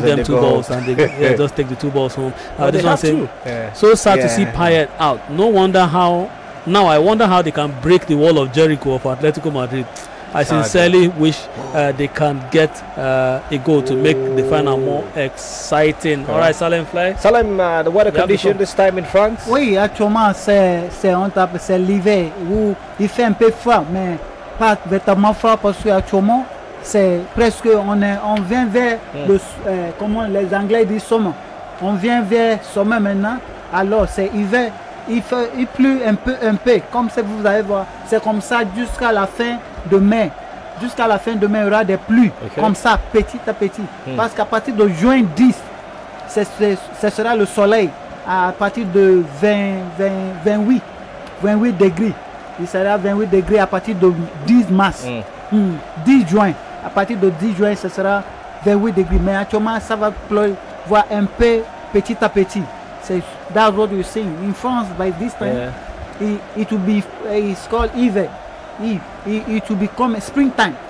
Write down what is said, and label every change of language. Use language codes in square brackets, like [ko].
[en] balls and they just take the 2 balls home. This one saying, so sad to see Payet out. I wonder how they can break the wall of Jericho of Atletico Madrid. I sincerely wish they can get a goal to make the final more exciting. All right, Salim Fly. Salim, the weather condition this time in France? [fr] Oui, actuellement c'est l'hiver où il fait un peu froid, mais pas véritablement froid parce que actuellement c'est presque on vient vers comment les Anglais disent sommet. On vient vers sommet maintenant. Alors c'est hiver. Il pleut un peu, comme ça vous allez voir. C'est comme ça jusqu'à la fin de mai. Jusqu'à la fin de mai, il y aura des pluies, comme ça, petit à petit. Parce qu'à partir de juin 10, ce sera le soleil. À partir de 28 degrés. Il sera 28 degrés à partir de 10 mars. 10 juin. À partir de 10 juin, ce sera 28 degrés. Mais actuellement, ça va pleuvoir un peu petit à petit. [en] That's what you're saying. In France, by this time, it will be, it's called Eve. It will become springtime.